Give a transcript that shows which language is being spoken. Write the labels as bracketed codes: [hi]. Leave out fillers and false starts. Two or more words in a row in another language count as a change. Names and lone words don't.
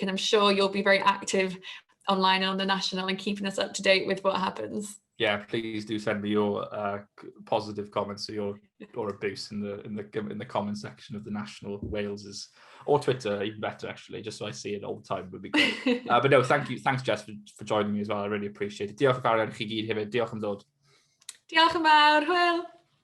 [en] And I'm sure you'll be very active online and on the National and keeping us up to date with what happens. Yeah, please do send me your positive comments or abuse in the comment section of the National Wales's, or Twitter, even better actually, just so I see it all the time would be great. But no, thanks Jess for joining me as well. I really appreciate it. [cy] Diolch yn fawr i chi gyd hefyd. Diolch am ddod. Diolch yn fawr, hwyl.